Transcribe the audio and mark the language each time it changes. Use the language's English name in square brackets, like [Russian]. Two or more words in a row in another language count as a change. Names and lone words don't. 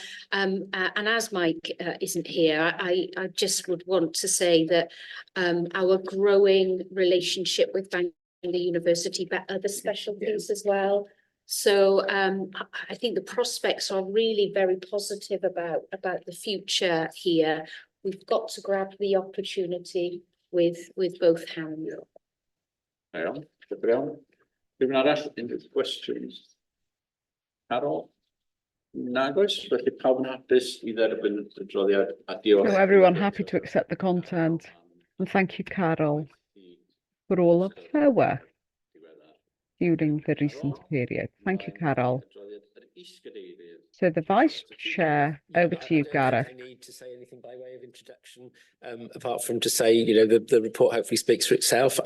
[English] And as Mike isn't here, I just would want to say that our growing relationship with Bangor University, but other specialties as well. So I think the prospects are really very positive about the future here. We've got to grab the opportunity with both hands. [Welsh] Iawn, iawn. Rhywun arall, unrhyw questions? Carol? Nag oes, felly pawb yn hapus I dderbyn y adroddiad a diolch. [English] So everyone happy to accept the content, and thank you, Carol, for all of her work during the recent period. Thank you, Carol. So the Vice Chair, over to you, I Gareth. don't think I need to say anything by way of introduction, apart from to say, you know, the report hopefully speaks for itself.